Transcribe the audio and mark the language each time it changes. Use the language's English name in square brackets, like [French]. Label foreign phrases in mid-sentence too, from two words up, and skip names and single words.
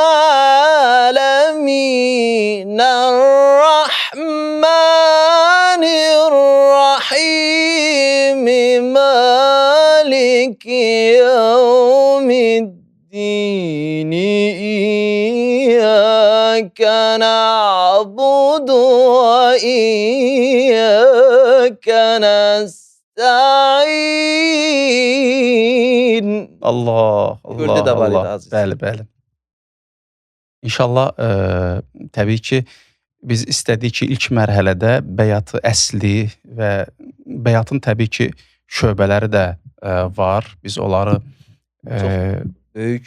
[Arabic] العالمين الرحمن الرحيم مالك يوم الدين إياك نعبد وإياك نستعين. [Azerbaijani] Allah, Gördü Allah, də var idi Allah. aziz. Bəli, bəli. İnşallah təbii ki, biz istədik ki, ilk mərhələdə bəyatı əsli və bəyatın təbii ki, şöbələri də var. Biz onları Böyük.